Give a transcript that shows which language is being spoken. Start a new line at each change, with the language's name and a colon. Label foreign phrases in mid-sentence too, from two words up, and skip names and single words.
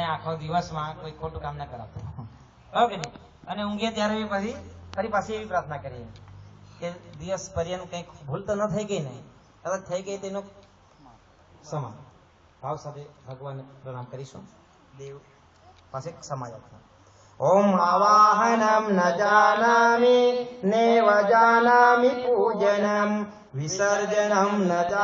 Gujarati: આખો દિવસમાં કોઈ ખોટું કામ ના કરાવતો ઓકે નહીં અને ઊંઘીએ ત્યારે પછી ફરી પાછી એવી પ્રાર્થના કરીએ કે દિવસ પર્યંત કંઈક ભૂલ તો ન થઈ ગઈ ને કદાચ થઈ ગઈ તેનો ક્ષમા ભાવ સાથે ભગવાન પ્રણામ કરીશું દેવ પાસે ક્ષમા યાચના
Sanskrit: ओम आवाहनम न जानामि नेव जानामि पूजनम विसर्जनम न